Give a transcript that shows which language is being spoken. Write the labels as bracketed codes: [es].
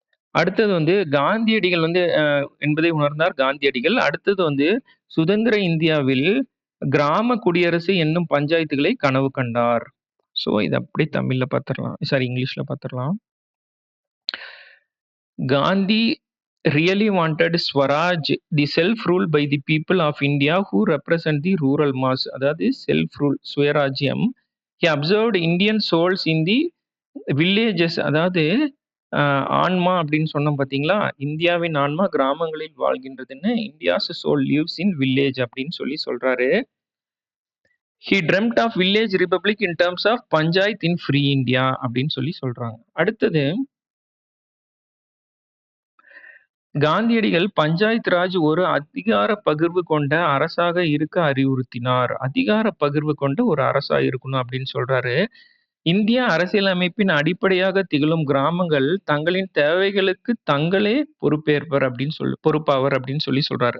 [ta] அடுத்தது வந்து காந்தியடிகள் வந்து என்பதை உணர்ந்தார் காந்தியடிகள். அடுத்தது வந்து சுதந்திர இந்தியாவில் கிராம குடியரசு என்னும் பஞ்சாயத்துகளை கனவு கண்டார். ஸோ இத அப்படியே தமிழ்ல பார்த்துடலாம். இங்கிலீஷ்ல பார்த்துடலாம். [en] Gandhi really wanted Swaraj, the self-rule by the people of India who represent the rural mass. [ta] அதாவது self-rule, சுயராஜ்யம். [en] He observed Indian souls in the villages. [ta] அதாவது ஆன்மா அப்படின்னு சொன்னோம் பார்த்தீங்களா? இந்தியாவின் ஆன்மா கிராமங்களில் வாழ்கின்றதுன்னு. [en] India's soul lives in village [ta] அப்படின்னு சொல்றாரு. [en] He dreamt of village republic in terms of panchayat in free India [ta] அப்படின்னு சொல்றாங்க. அடுத்தது காந்தியடிகள் பஞ்சாயத் ராஜ் ஒரு அதிகார பகிர்வு கொண்ட அரசாக இருக்க அறிவுறுத்தினார். அதிகார பகிர்வு கொண்ட ஒரு அரசா இருக்கணும் அப்படின்னு சொல்றாரு. இந்திய அரசியலமைப்பின் அடிப்படையாக திகழும் கிராமங்கள் தங்களின் தேவைகளுக்கு தங்களே பொறுப்பாவர் அப்படின்னு சொல்றாரு.